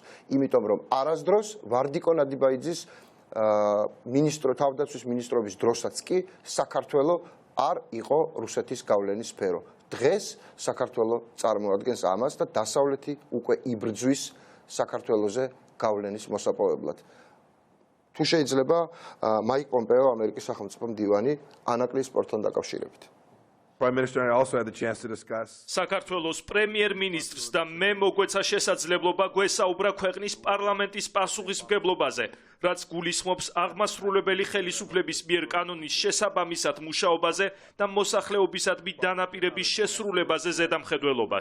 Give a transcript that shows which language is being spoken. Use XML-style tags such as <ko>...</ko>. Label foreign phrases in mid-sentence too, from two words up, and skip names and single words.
<ka>იმიტომ რომ არასდროს ვარდიკო ნადიბაიძის თავდაცვის მინისტრობის დროსაც კი საქართველო არ იყო რუსეთის გავლენის სფერო. დღეს საქართველო წარმოადგენს ამას და დასავლეთი უკვე იბრძვის საქართველოზე გავლენის მოსაპოვებლად. თუ შეიძლება მაიკ პომპეო ამერიკის სახელმწიფო მდივანი ანაკლის სპორტთან დაკავშირებით.</ka> <en>Prime Minister and I also had the chance to discuss.</en> <ka>საქართველოს პრემიერ-მინისტრს და მე მოგვეცა შესაძლებლობა გვესაუბრა ქვეყნის პარლამენტის პასუხისმგებლობაზე, რაც გულისხმობს აღმასრულებელი ხელისუფლების მიერ კანონის შესაბამისად მუშაობაზე და მოსახლეობისადმი დანაპირების შესრულებაზე ზედამხედველობას.</ka>